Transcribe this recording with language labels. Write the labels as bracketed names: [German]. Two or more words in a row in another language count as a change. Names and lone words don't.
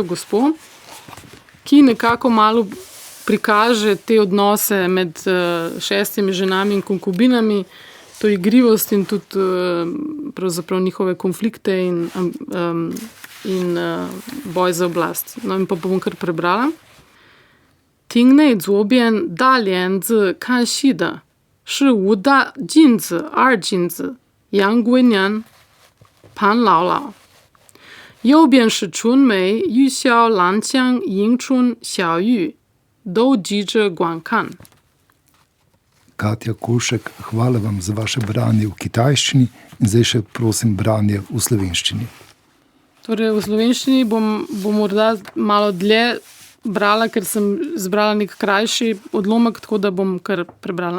[Slovenian] gospo, ki nekako malo prikaže te odnose med 6 ženami in konkubinami, to igrivost in tudi pravzaprav njihove konflikte in boj za oblast. No in pa bom kar prebrala. [Chinese] 厅内左边大帘子看戏的是吴大金子、二金子、杨贵娘、潘姥姥。右边是春梅、玉箫、兰香、迎春、小玉，都急着观看。 [Slovenian] Katja Kolšek, hvala vam za vaše branje v kitajščini in zdaj še prosim branje v slovenščini. Torej, v slovenščini bom morda malo dlje brala, ker sem zbrala nek krajši odlomek, tako da bom kar prebrala.